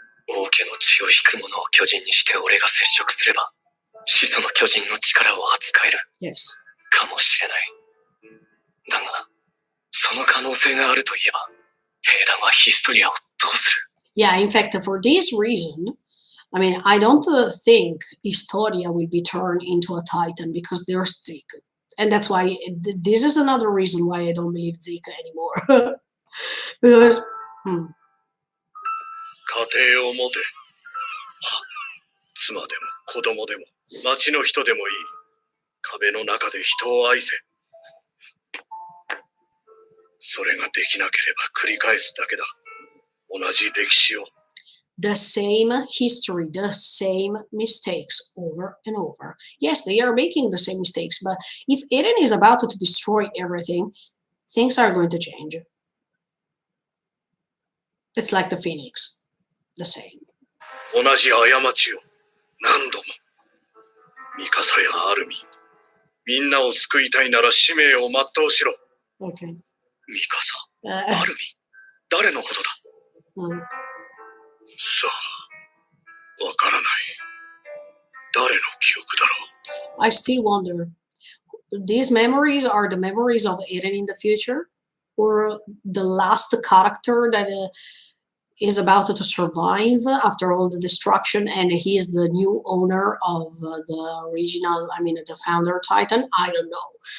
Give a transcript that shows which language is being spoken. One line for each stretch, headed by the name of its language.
Japanese: 王家の血を引く者を巨人にして俺が接触すれば、始祖の巨人の力を扱える。
English: Yes.
Japanese: かもしれない。だが、その可能性があるといえば、兵団はヒストリアをどうする？
English: Yeah, in fact, for this reason, I don't think Historia will be turned into a Titan because there's Zeke. And that's why, this is another reason why I don't believe Zeke anymore. Because,
Japanese: 家庭を持て。妻でも子供でも町の人でもいい。壁の中で人を愛せ。それができなければ繰り返すだけだ。同じ歴史を。
English: the same history, the same mistakes over and over. Yes, they are making the same mistakes, but if Eren is about to destroy everything, things are going to change. It's like the Phoenix, the same.
Japanese: 同じ過ちを何度も。ミカサやアルミ。みんなを救いたいなら使命を全うしろ。
English: Okay.
Japanese: ミカサ、アルミ。誰のことだ、さあ、わからない。誰の記憶だろう。
English: I still wonder, these memories are the memories of Eren in the future? Or the last character that is about to survive after all the destruction and he's the new owner of the original, I mean, the founder Titan? I don't know.